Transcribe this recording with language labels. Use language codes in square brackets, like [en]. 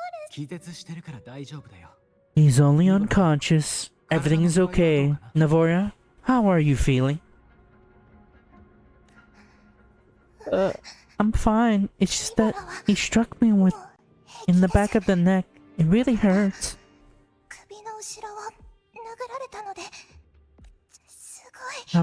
[ja] 気絶してるから大丈夫だよ。 [en] He's only unconscious. Everything is okay. Navoria, how are you feeling? I'm fine. It's just that he struck me with in the back of the neck. It really hurts. [ja] 首の後ろを殴られたので、すごい。